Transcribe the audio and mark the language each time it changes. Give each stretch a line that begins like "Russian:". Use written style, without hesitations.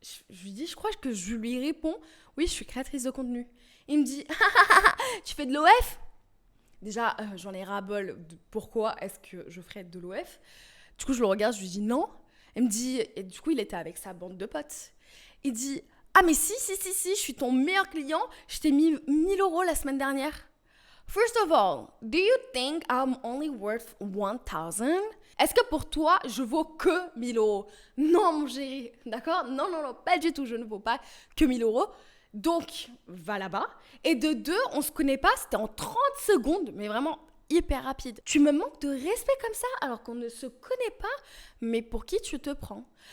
French: Je lui dis, je crois que je lui réponds « Oui, je suis créatrice de contenu. » Il me dit « Tu fais de l'OF ?» Déjà, j'en ai ras-bol. Pourquoi est-ce que je ferais de l'OF? Du coup, je le regarde, je lui dis « Non. » Il me dit, et du coup, il était avec sa bande de potes. Il dit, ah mais si, je suis ton meilleur client, je t'ai mis 1000 € la semaine dernière.
English: First of all, do you think I'm only worth 1000?
French: Est-ce que pour toi, je vaux que 1000 €? Non, mon chéri, d'accord? Non, pas du tout, je ne vaux pas que 1000 €. Donc, va là-bas. Et de deux, on se connaît pas, c'était en 30 secondes, mais vraiment hyper rapide. Tu me manques de respect comme ça alors qu'on ne se connaît pas, mais pour qui tu te prends?